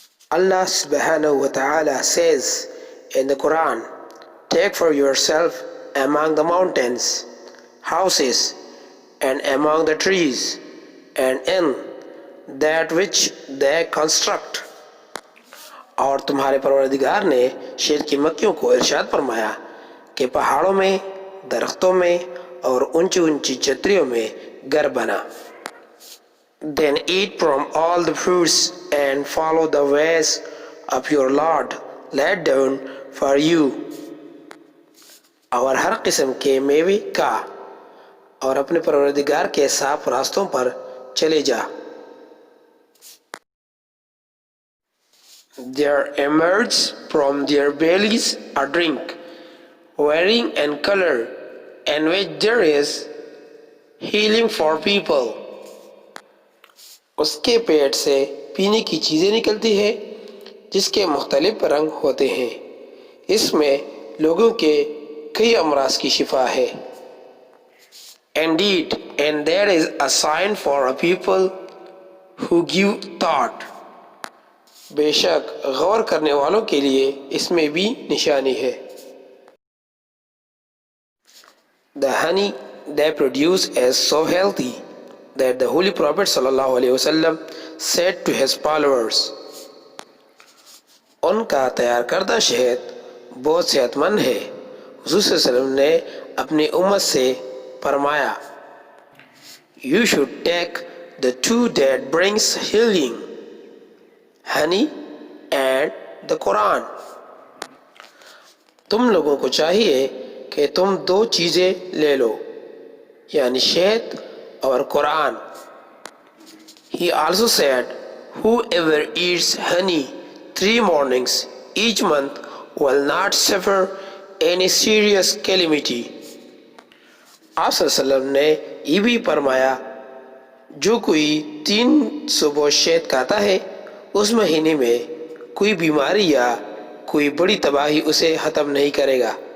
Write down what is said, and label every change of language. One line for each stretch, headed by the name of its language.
English: Allah subhanahu wa ta'ala says in the Quran, take for yourself among the mountains, houses, and among the trees, and in that which they construct.
Urdu: اور تمہارے پروردگار نے شیر کی مکیوں کو ارشاد فرمایا کہ پہاڑوں میں، درختوں میں اور اونچی اونچی چھتریوں میں گھر بنا.
English: Then eat from all the fruits and follow the ways of your Lord laid down for you.
Urdu: اور ہر قسم کے میوے کا اور اپنے پروردگار کے صاف راستوں پر چلے جا.
English: There emerges from their bellies a drink, varying in color, in which there is healing for people.
Urdu: اس کے پیٹ سے پینے کی چیزیں نکلتی ہے جس کے مختلف رنگ ہوتے ہیں، اس میں لوگوں کے کئی امراض کی شفا ہے.
English: Indeed, and there is a sign for a people who give thought.
Urdu: بے شک غور کرنے والوں کے لیے اس میں بھی نشانی ہے.
English: The honey they produce is so healthy that the Holy Prophet sallallahu alaihi wasallam said to his followers,
Urdu: ان کا تیار کردہ شہد بہت صحت مند ہے. حضور صلی اللہ علیہ وسلم نے اپنی امت سے فرمایا,
English: You should take the two that brings healing, honey and the Quran.
Urdu: تم لوگوں کو چاہیے کہ تم دو چیزیں لے لو, یعنی شہد اور قرآن.
English: He also said, Whoever eats honey 3 mornings each month will not suffer any serious calamity.
Urdu: آپ صلی اللہ علیہ وسلم نے یہ بھی فرمایا, جو کوئی 3 صبح شہد کھاتا ہے اس مہینے میں کوئی بیماری یا کوئی بڑی تباہی اسے ختم نہیں کرے گا.